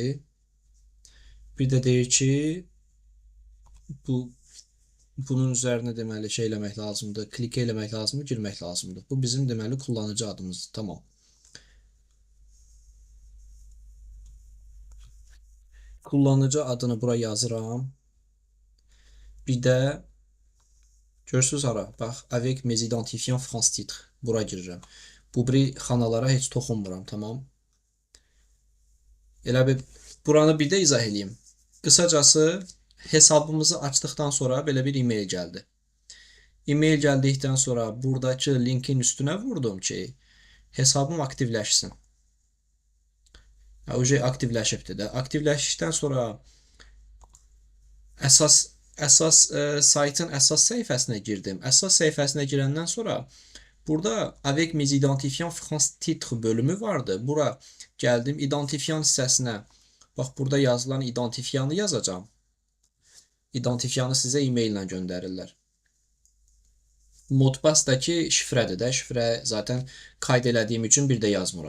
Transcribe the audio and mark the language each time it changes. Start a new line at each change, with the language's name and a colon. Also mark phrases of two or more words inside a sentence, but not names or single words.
Azerbaijani: Bir də deyir ki, bunun üzərinə deməli şey eləmək lazımdır, klik eləmək lazımdır, girmək lazımdır. Bu bizim deməli kullanıcı adımızdır. Tamam. Kullanıcı adını bura yazıram. Bir də görürsüz hara? Bax,
French: avec mes identifiants France titre.
Azerbaijani: Bura girirəm. Bu biri xanalara heç toxunmuram, tamam? Elə bir buranı bir də izah edeyim. Qısacası hesabımızı açdıqdan sonra belə bir e-mail gəldi. E-mail gəldikdən sonra buradakı linkin üstünə vurdum ki, hesabım aktivləşsin. Oje aktivləşibdir də. Aktivləşdikdən sonra əsas saytın əsas səhifəsinə girdim. Əsas səhifəsinə girəndən sonra burada
French: avec mes identifiants France titre
Azerbaijani: bölümü vardı. Bura gəldim identifiant hissəsinə. Bax burada yazılan identifianı yazacağam. İdentifiyanı sizə e-mail ilə göndərirlər. Modbasdakı şifrədir də. Şifrə zaten qayd elədiyim üçün bir də yazmıram.